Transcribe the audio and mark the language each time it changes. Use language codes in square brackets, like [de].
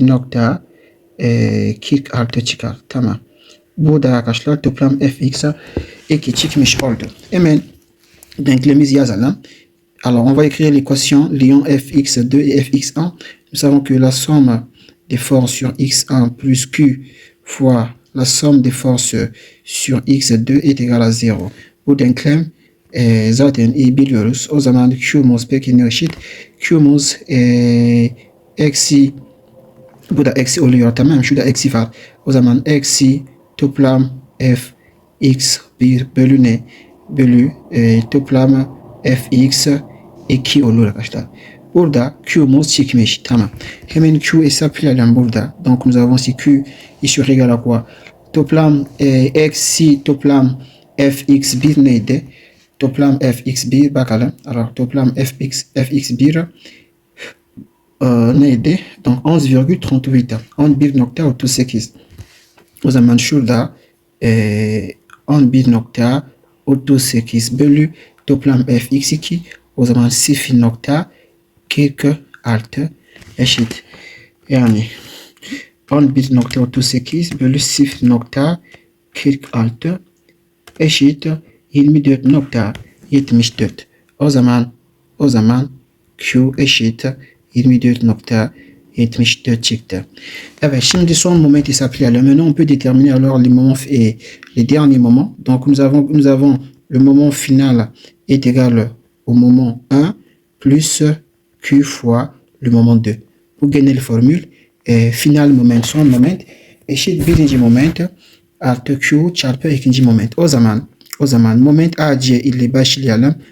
[tr] 0.46 çıkar. Tamam. Bu da arkadaşlar toplam fx 2 çıkmış oldu. Hemen denklemimizi yazalım. [fr] Alors, on va écrire l'équation liant fx2 et fx1. Nous savons que la somme des forces sur x1 plus q fois la somme des forces sur x2 est égale à 0. [tr] Bu denklem zaten iyi biliyoruz. O zaman q'muz peki ne eşit? Q'muz eksi, bu da eksi oluyor tamam. Şurada eksi var. O zaman eksi toplam fx1 bölü ne? Bölü toplam fx 2 olur arkadaşlar. Burada q'muz çıkmış. Tamam. Hemen q hesaplayalım burada. [fr] Donc nous avons si q est égal à quoi? [tr] Toplam eksi toplam fx1 neydi? Toplam fx1 bakalım. Alors toplam fx1 neydi? [fr] Donc 11,38. 11,38. [tr] O zaman şurada 11,38 bölü toplam fx2 o zaman 0.46 eşit. Yani 11,38 bölü 0.46 eşit 24.74. O zaman Q eşit 24.74 çıktı. Evet, şimdi son moment hesaplayalım. [fr] Maintenant on peut déterminer alors les moments et les derniers moments. Donc nous avons le moment final est égal au moment 1 plus Q fois le moment 2. [tr] Bu genel formül final moment son moment eşit birinci moment artı Q çarpı ikinci moment. O zaman moment AC ile başlayalım.